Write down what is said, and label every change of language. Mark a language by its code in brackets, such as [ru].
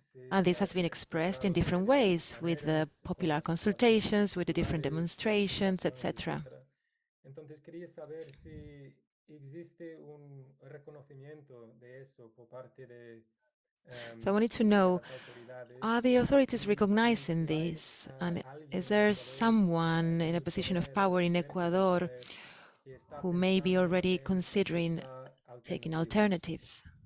[en] And this has been expressed in different ways, with the popular consultations, with the different demonstrations, etc. [es] Entonces quería saber si existe un reconocimiento de eso por parte de [en] So I wanted to know, are the authorities recognizing this? And is there someone in a position of power in Ecuador who may be already considering taking alternatives?